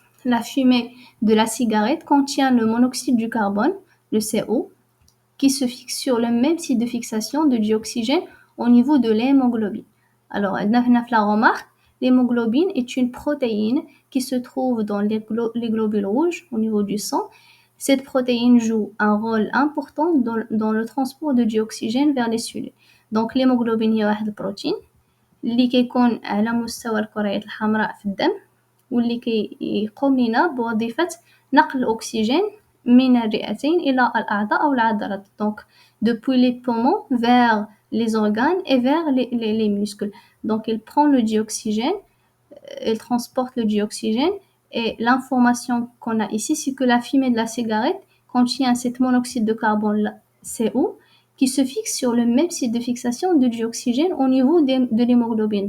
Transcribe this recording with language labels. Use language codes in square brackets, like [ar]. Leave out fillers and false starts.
[fr] La fumée de la cigarette contient le monoxyde du carbone, le CO, qui se fixe sur le même site de fixation de dioxygène au niveau de l'hémoglobine. Alors, la remarque, l'hémoglobine est une protéine qui se trouve dans les globules rouges au niveau du sang. Cette protéine joue un rôle important dans le transport de dioxygène vers les cellules. Donc, l'hémoglobine est une protéine [ar] اللي كيكون على مستوى الكريات الحمراء في الدم واللي كيقوم لنا بوظيفة نقل الأكسجين من الرئتين إلى الأعضاء أو العضلات. [fr] Donc, depuis les poumons vers les organes et vers les muscles. Donc, il prend le dioxygène elle transporte le dioxygène. Et l'information qu'on a ici, c'est que la fumée de la cigarette contient cet monoxyde de carbone CO qui se fixe sur le même site de fixation de dioxygène au niveau de l'hémoglobine.